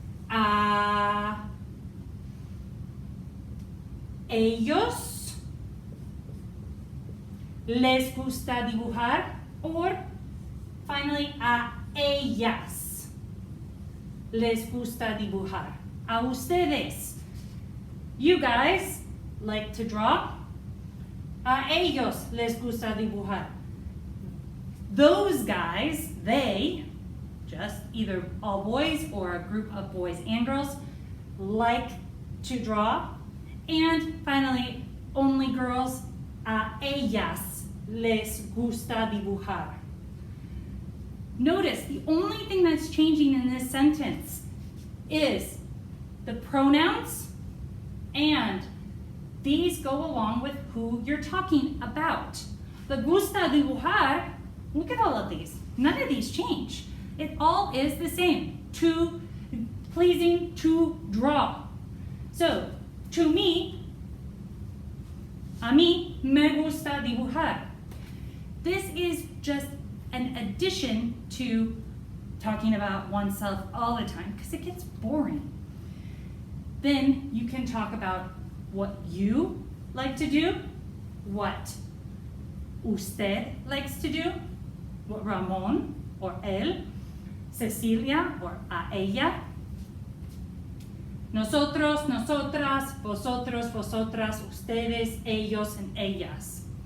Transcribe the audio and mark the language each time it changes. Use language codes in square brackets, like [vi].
[es] A ellos les gusta dibujar, [en] or finally [es] a ellas les gusta dibujar. A ustedes, [en] you guys like to draw. [es] A ellos les gusta dibujar. [en] Those guys, they, just either all boys or a group of boys and girls, like to draw. And finally, only girls, [es] a ellas les gusta dibujar. [en] Notice the only thing that's changing in this sentence is the pronouns, and these go along with who you're talking about. The [es] gusta dibujar, [en] look at all of these. None of these change. It all is the same. To, pleasing to draw. So, to me, [es] a mí me gusta dibujar. [en] This is just an addition to talking about oneself all the time because it gets boring. Then you can talk about what you like to do, what usted likes to do, Ramón or él, Cecilia or a ella, nosotros, nosotras, vosotros, vosotras, ustedes, ellos, and ellas.